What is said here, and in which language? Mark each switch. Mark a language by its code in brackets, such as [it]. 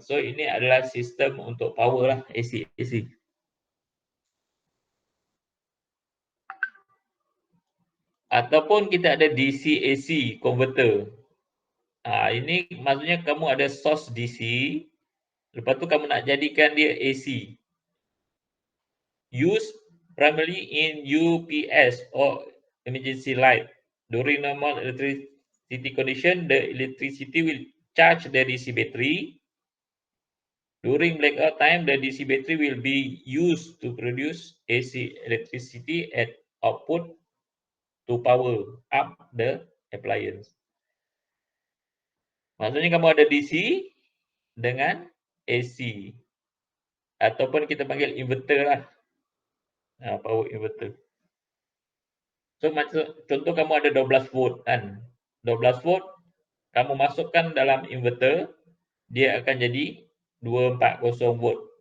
[ms] So ini adalah sistem untuk power lah AC. Ataupun kita ada DC AC converter. Ini maksudnya kamu ada source DC. Lepas tu kamu nak jadikan dia AC. [en] Use primarily in UPS or emergency light. During normal electricity condition, the electricity will charge the DC battery. During blackout time, the DC battery will be used to produce AC electricity at output to power up the appliance. [ms] Maksudnya kamu ada DC dengan AC. Ataupun kita panggil inverter lah. Power inverter. So contoh kamu ada 12 volt kan. 12 volt kamu masukkan dalam inverter, dia akan jadi 240 volt.